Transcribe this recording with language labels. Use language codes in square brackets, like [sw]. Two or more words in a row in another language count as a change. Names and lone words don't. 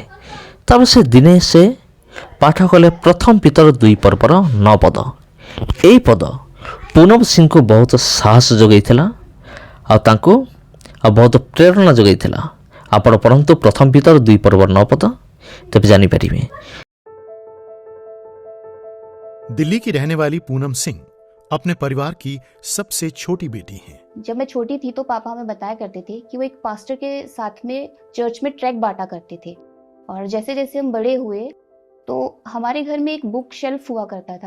[or] ତାପରେ ସେ ଦିନେ ସେ ପାଠ କଲେ ପ୍ରଥମ ପିତର 2 ପର୍ବର 9 ପଦ। ଏହି ପଦ ପୁନମ ସିଂଙ୍କୁ ବହୁତ ସାହସ ଯୋଗାଇଥିଲା ଆଉ ତାଙ୍କୁ ବହୁତ ପ୍ରେରଣା ଯୋଗାଇଥିଲା। ଆପଣ ପଢ଼ନ୍ତୁ ପ୍ରଥମ ପିତର 2 ପର୍ବର 9 ପଦ, ତେବେ ଜାଣିପାରିବେ। [hi] दिल्ली की रहने वाली पूनम सिंह अपने परिवार की सबसे छोटी बेटी हैं। जब मैं छोटी थी तो पापा हमें बताया करते थे कि वो एक पास्टर के साथ में चर्च में ट्रैक बांटा करते थे। और जैसे जैसे हम बड़े हुए तो हमारे घर में एक [en] book shelf [hi] हुआ करता था।